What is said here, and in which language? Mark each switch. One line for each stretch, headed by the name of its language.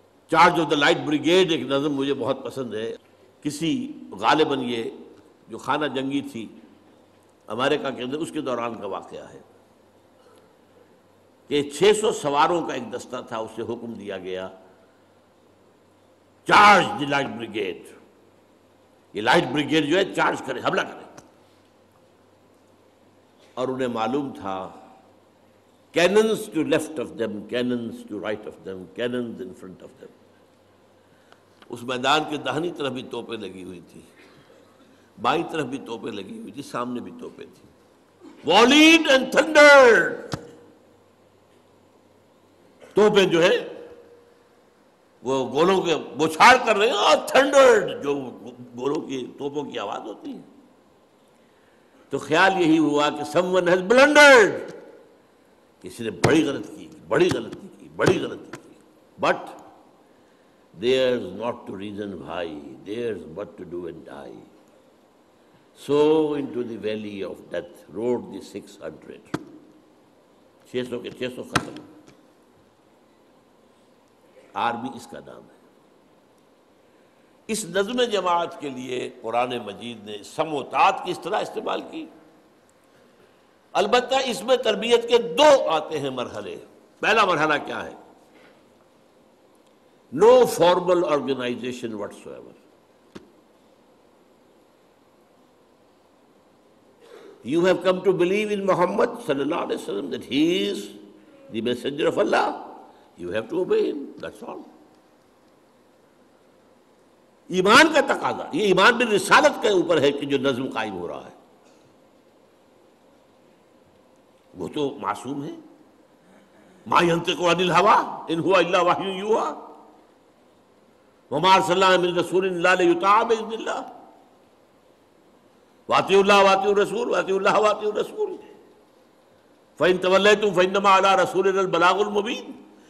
Urdu: Charge of the light brigade ایک نظم مجھے بہت پسند ہے. کسی غالباً یہ جو خانہ جنگی تھی امریکہ کے اندر، اس کے دوران کا واقعہ ہے کہ 600 سواروں کا ایک دستہ تھا، اسے حکم دیا گیا چارج دی لائٹ بریگیڈ. یہ لائٹ بریگیڈ جو ہے چارج کرے، حملہ کرے. اور انہیں معلوم تھا
English: cannons to left of them, cannons to right of them, cannons in front of them.
Urdu: اس میدان کے داہنی طرف بھی توپیں لگی ہوئی تھی، بائیں طرف بھی توپیں لگی ہوئی تھی، سامنے بھی توپیں تھی.
English: Volleyed and thundered.
Urdu: توپیں جو ہے وہ گولوں کے بوچھار کر رہے ہیں، اور تھنڈرڈ جو گولوں کی توپوں کی آواز ہوتی ہے. تو خیال یہی ہوا کہ
English: someone has blundered،
Urdu: کسی نے بڑی غلطی کی، بڑی غلطی کی، بڑی غلطی کی.
English: But there's not to reason why, there's but to do and die. So into the valley of death rode the 600.
Urdu: 600 کے 600 ختم. آرمی اس کا نام ہے. اس نظم جماعت کے لیے قرآن مجید نے سمع و طاعت کی اصطلاح استعمال کی. البتہ اس میں تربیت کے دو آتے ہیں مرحلے. پہلا مرحلہ کیا ہے؟
English: No formal organization whatsoever. You have come to believe in Muhammad sallallahu alaihi wasallam that he is the messenger of Allah. You have to obey him. That's all.
Urdu: ایمان کا تقاضا، یہ ایمان بالرسالت کے اوپر ہے کہ جو نظم قائم ہو رہا ہے. وہ تو معصوم ہے.
Arabic: ما ينطق عن الهوى ان هو الا وحی یوحی وما ارسلنا من رسول الا لیطاع باذن اللہ واطیعوا اللہ واطیعوا الرسول واطیعوا اللہ واطیعوا الرسول فإن تولیتم فإنما علی رسولنا البلاغ المبین.